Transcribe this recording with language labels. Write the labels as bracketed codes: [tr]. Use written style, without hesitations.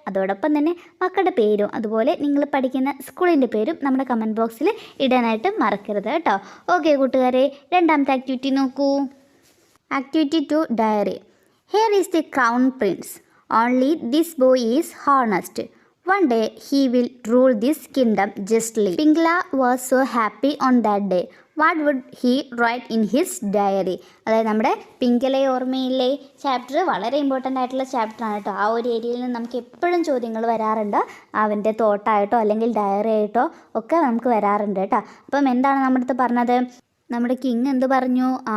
[ml] അതോടൊപ്പം തന്നെ മക്കളുടെ പേരും അതുപോലെ നിങ്ങൾ പഠിക്കുന്ന സ്കൂളിൻ്റെ പേരും നമ്മുടെ കമൻറ്റ് ബോക്സിൽ ഇടാനായിട്ട് മറക്കരുത് കേട്ടോ. ഓക്കെ കൂട്ടുകാരെ, രണ്ടാമത്തെ ആക്ടിവിറ്റി നോക്കൂ. Activity 2 diary. [en] Here is the crown prince. Only this boy is honest. One day he will rule this kingdom justly. Pingala was so happy on that day. What would he write in his diary? [ml] അതായത് നമ്മുടെ പിങ്കലെ ഓർമ്മയിലെ chapter വളരെ important ആയിട്ടുള്ള ചാപ്റ്ററാണ് കേട്ടോ. ആ ഒരു ഏരിയയിൽ നിന്ന് നമുക്ക് എപ്പോഴും ചോദ്യങ്ങൾ വരാറുണ്ട്. അവൻ്റെ തോട്ടായിട്ടോ അല്ലെങ്കിൽ ഡയറി ആയിട്ടോ ഒക്കെ നമുക്ക് വരാറുണ്ട് കേട്ടോ. അപ്പം എന്താണ് നമ്മുടെ അടുത്ത് പറഞ്ഞത്? നമ്മുടെ കിങ് എന്ത് പറഞ്ഞു?